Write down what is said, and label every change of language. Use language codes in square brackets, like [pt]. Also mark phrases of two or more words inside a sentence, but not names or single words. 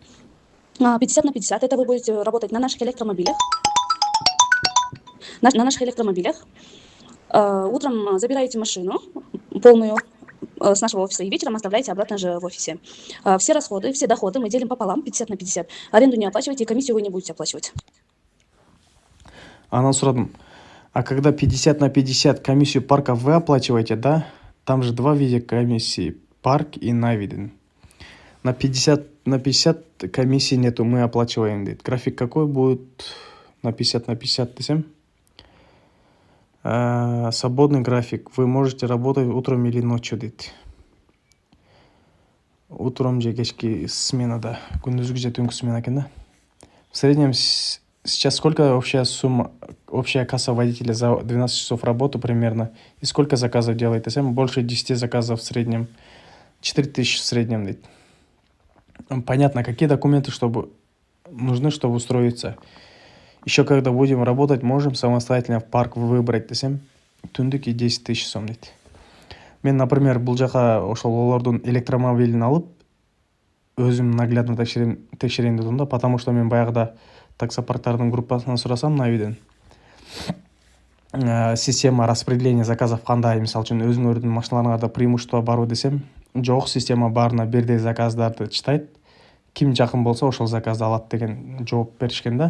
[ru] 50/50 это вы будете работать на наших электромобилях. Утром забираете машину полную с нашего офиса и вечером оставляете обратно же в офисе. Все расходы, все доходы мы делим пополам, 50/50. Аренду не оплачиваете, и комиссию вы не будете оплачивать. [ky] Анан сурадым. [ru] А когда 50/50 комиссию парка вы оплачиваете, да? Там же два вида комиссии. Парк и Нави. На 50/50 комиссии нету, мы оплачиваем. Дейді. График какой будет на 50/50 десем? Свободный график. Вы можете работать утром или ночью, дейді. Утром же [ky] кешки сменада. Күндүзгү же түнкү смена экен да. [ru] В среднем сейчас сколько общая сумма, общая касса водителя за 12 часов работы примерно? И сколько заказов делает? Десем, больше 10 заказов в среднем. 4000 в среднем, дейді. Понятно, какие документы нужны, чтобы устроиться. Еще когда будем работать, можем самостоятельно в парк выбрать десем, түндүк 10 тысяч сом дейді. [ky] Мен, например, бул жака ошол олордун электромобилин алып, өзүм наглядно текшерейин дедим да, [ru] потому что [ky] мен баягыда таксопарктардын группасынан сурасам Навиден. [ru] Система распределения заказов [ky] кандай, мисалы үчүн өзүңөрдүн машиналарыңарда преимущество барбы десем, жок, система баарына бирдей заказдарды чытайт. Ким жакын болсо ошол заказды алат деген жооп беришкен да.